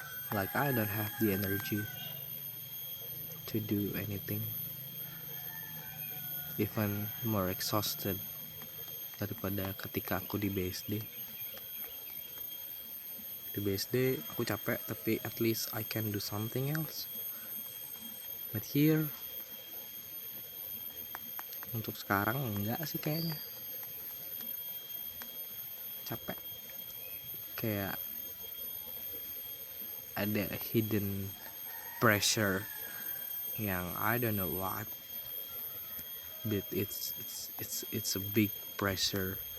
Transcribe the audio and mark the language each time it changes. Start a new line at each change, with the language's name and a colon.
English: Like I don't have the energy to do anything, even more exhausted
Indonesian: daripada ketika aku di
English: BSD.
Indonesian: Di BSD aku capek, tapi
English: at least I can do something else. But here,
Indonesian: untuk sekarang enggak sih kayaknya. Capek. Kayak ada
English: hidden pressure yang I don't know what, but it's a big pressure.